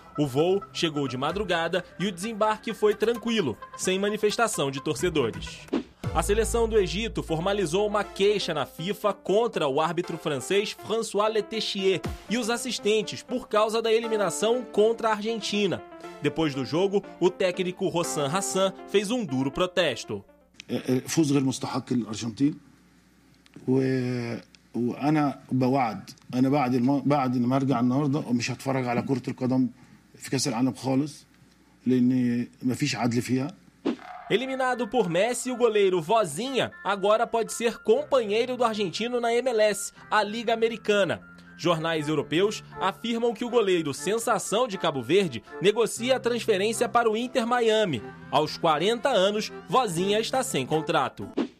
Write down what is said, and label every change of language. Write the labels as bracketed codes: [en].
[pt] O voo chegou de madrugada e o desembarque foi tranquilo, sem manifestação de torcedores. A seleção do Egito formalizou uma queixa na FIFA contra o árbitro francês François Letéchier e os assistentes por causa da eliminação contra a Argentina. Depois do jogo, o técnico Hossam Hassan fez um duro protesto. [ar] فوز غير مستحق للارجنتين وانا بوعد انا بعد بعد ما ارجع النهارده مش هتفرج على كره القدم في كاس العالم خالص لان مفيش عدل فيها. [pt] Eliminado por Messi, o goleiro Vozinha agora pode ser companheiro do argentino na MLS, a Liga Americana. Jornais europeus afirmam que o goleiro Sensação de Cabo Verde negocia a transferência para o Inter Miami. Aos 40 anos, Vozinha está sem contrato.